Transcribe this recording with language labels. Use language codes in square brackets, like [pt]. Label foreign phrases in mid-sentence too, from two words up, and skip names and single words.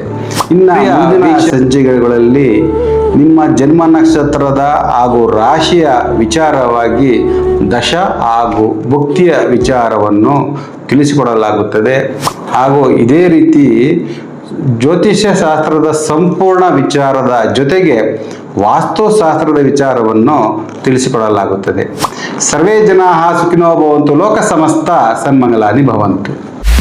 [kn] ಇನ್ನು ಮುಂದಿನ ಸಂಚಿಕೆಗಳಲ್ಲಿ ನಿಮ್ಮ ಜನ್ಮ ನಕ್ಷತ್ರದ ಹಾಗೂ ರಾಶಿಯ ವಿಚಾರವಾಗಿ ದಶ ಹಾಗೂ ಭುಕ್ತಿಯ ವಿಚಾರವನ್ನು ತಿಳಿಸಿಕೊಡಲಾಗುತ್ತದೆ. ಹಾಗೂ ಇದೇ ರೀತಿ ಜ್ಯೋತಿಷ್ಯ ಶಾಸ್ತ್ರದ ಸಂಪೂರ್ಣ ವಿಚಾರದ ಜೊತೆಗೆ ವಾಸ್ತುಶಾಸ್ತ್ರದ ವಿಚಾರವನ್ನು ತಿಳಿಸಿಕೊಡಲಾಗುತ್ತದೆ. [sa] ಸರ್ವೇ ಜನಾಃ ಸುಖಿನೋ ಭವಂತು, ಲೋಕ ಸಮಸ್ತ ಸನ್ಮಂಗಲಾನಿ ಭವಂತು.